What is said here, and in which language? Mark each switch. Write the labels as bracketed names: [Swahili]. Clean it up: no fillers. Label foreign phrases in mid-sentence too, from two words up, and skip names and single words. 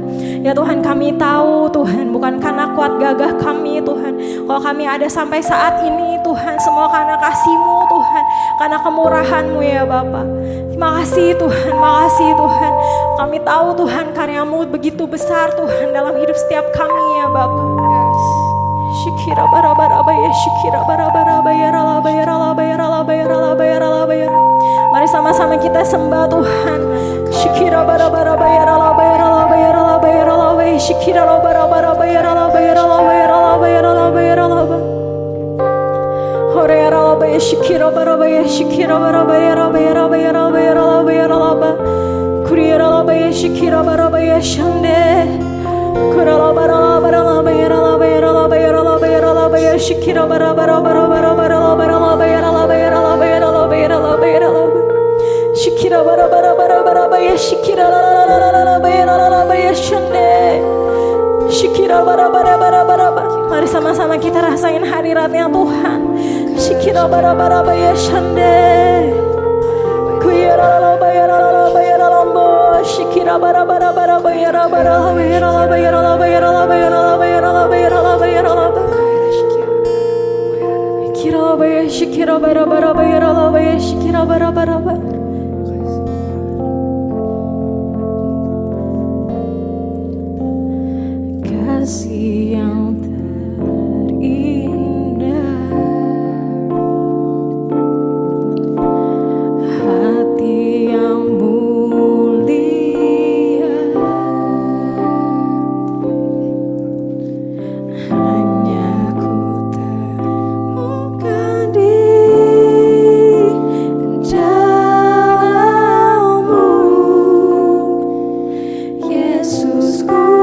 [Indonesian] Ya Tuhan, kami tahu Tuhan bukan karena kuat gagah kami Tuhan. Kalau kami ada sampai saat ini Tuhan, semua karena kasih-Mu Tuhan, karena kemurahan-Mu ya Bapa. Makasih Tuhan, makasih Tuhan. Kami tahu Tuhan karya-Mu begitu besar Tuhan dalam hidup setiap kami ya Bapa. Shikira bara-bara ya, shikira bara-bara ya, ralaba ya, ralaba ya, ralaba ya, ralaba ya, ralaba ya. Mari sama-sama kita sembah Tuhan. Shikira bara-bara ya, ralaba ya, ralaba ya, ralaba ya, ralaba ya, shikira bara-bara ya, ralaba ya, ralaba ya, ralaba ya, ralaba ya, ralaba. Hore ya, ralaba ya, shikira bara ya, shikira bara ya, ralaba ya, ralaba ya, ralaba ya, ralaba ya, ralaba. Kuri ya, ralaba ya, shikira bara ya, shande. Kuralaba ralaba ralaba ya, ralaba ya, ralaba ya, ralaba ya, ralaba ya, shikira bara bara bara bara bara ralaba ralaba ya, ralaba ya, ralaba ya, ralaba ya, ralaba ya, ralaba. Shikira bara bara bara bara ya, shikira ralaba ya, ralaba ya, shande. Shikira bara bara bara bara. Mari sama-sama kita rasain hadiratnya Tuhan. Shikira bara bara ya, shande. Kuyara ralaba ya, ralaba ya, ralaba. Shikira bara bara bara ya, ralaba ralaba ya, ralaba ya, ralaba ya, ralaba ya, ralaba ya, ralaba ya, ralaba ya, ralaba. Shikira bara ya, shikira bara bara ya, ralaba ya, shikira bara bara. Kasih yang terindah, hati yang mulia, hanya ku temukan di dalam-Mu, Yesusku.